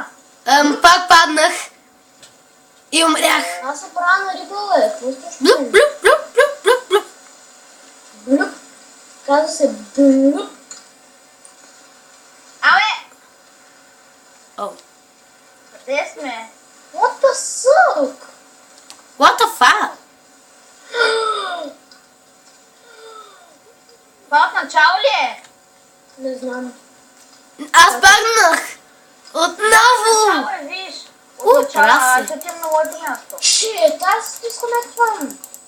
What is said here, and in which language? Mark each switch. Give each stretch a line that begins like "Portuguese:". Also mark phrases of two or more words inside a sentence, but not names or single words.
Bulgarian: Пак паднах. И умрях. Аз се правя на риба, бе. Какво сте? Блуп, блуп, блуп, блуп, блуп, блуп. Блюп. Каза се блюп. Абе, О. къде сме?
English: What the suck? What the fuck?
Bulgarian: Това от начало ли е? Не знам. Аз паднах. Отново. Начало е, виж. От начало, прасе. аз отивам на моето място. Shit, аз дисконектвам.